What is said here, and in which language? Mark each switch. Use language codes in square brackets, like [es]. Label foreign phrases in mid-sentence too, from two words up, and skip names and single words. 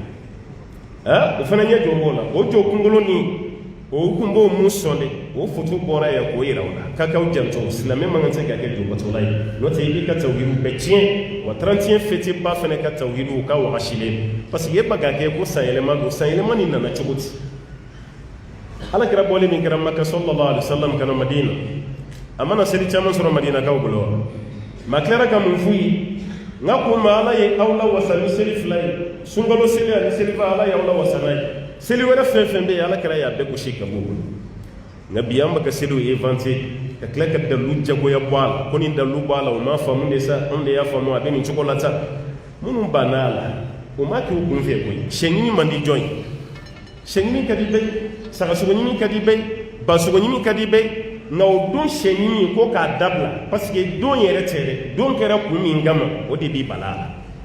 [bm] la o fana ɲɛ jɔ b'o la o jɔ kunkolo ni o kun b'o mun sɔn de o foto bɔra yan k'o yira o la k'a k'aw janto silamɛ man kan tɛ ka kɛ jobatɔla ye n'o tɛ i b'i ka tawhidu bɛɛ tiɲɛ wa 31 fêté ba fana ka tawhidu ka wagasilen [fr] parce que [bm] e ba ka kɛ ko sanyɛlɛma don sanyɛlɛma nin nana cogo di alakira bɔlen min kɛra Maka [ar] صلى الله عليه وسلم [bm] kana Madina a mana seli caman sɔrɔ Madinakaw bolo wa ma tilara ka mun f'u ye n ka ko ma Ala ye aw la wasa ni seli fila ye sunkalo seli ani seliba Ala y'aw la wasa n'a ye seli wɛrɛ fɛn fɛn bɛ yen alakira y'a bɛɛ gosi ka bɔ o bolo nka bi an bɛ ka seliw inventer ka tila ka dalu jagoya bɔ a la ko ni dalu bɔ a la o ma faamu de sa anw de y'a faamu a bɛ nin cogo la sa minnu banna a la o ma kɛ u kun fɛ koyi sɛ ɲini man di jɔn ye sɛ ɲini ka di bɛɛ ye sagasogo ɲini ka di bɛɛ ye basogo ɲini ka di bɛɛ ye nka o don sɛ ɲini ko k'a dabila [fr] parce que [bm] don yɛrɛ tɛ dɛ don kɛra kun min kama o de b'i bala a la